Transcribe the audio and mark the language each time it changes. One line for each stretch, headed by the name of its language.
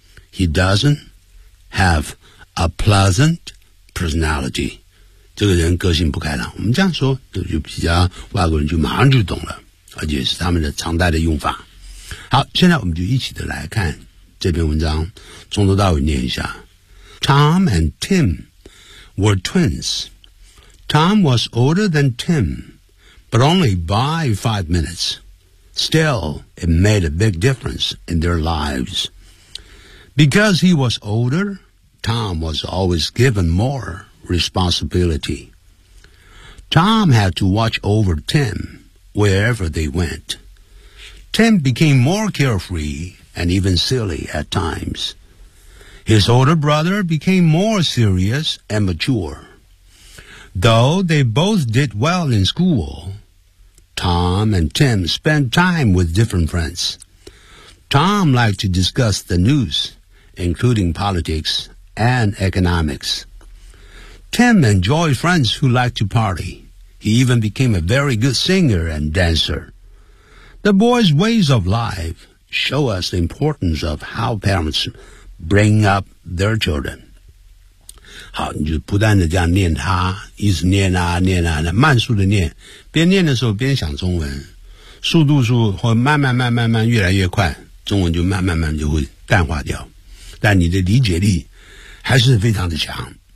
English: He doesn't have a pleasant personality，
Chinese: 这个人个性不开朗，我们这样说就比较外国人就马上就懂了。而且是他们的常态的用法。好，现在我们就一起的来看这篇文章，从头到尾念一下。
English: Tom and Tim were twins. Tom was older than Tim, but only by 5 minutes. Still, it made a big difference in their lives. Because he was older, Tom was always given more responsibility. Tom had to watch over Tim. Wherever they went, Tim became more carefree and even silly at times. His older brother became more serious and mature. Though they both did well in school, Tom and Tim spent time with different friends. Tom liked to discuss the news, including politics and economics. Tim enjoyed friends who liked to party. He even became a very good singer and dancer. The boy's ways of life show us the importance of how parents bring up their children.
Chinese: 好，你就不断的这样念他，一直念啊念啊，慢速的念，边念的时候边想中文，速度速会慢慢慢慢慢越来越快，中文就慢慢慢就会淡化掉，但你的理解力还是非常的强。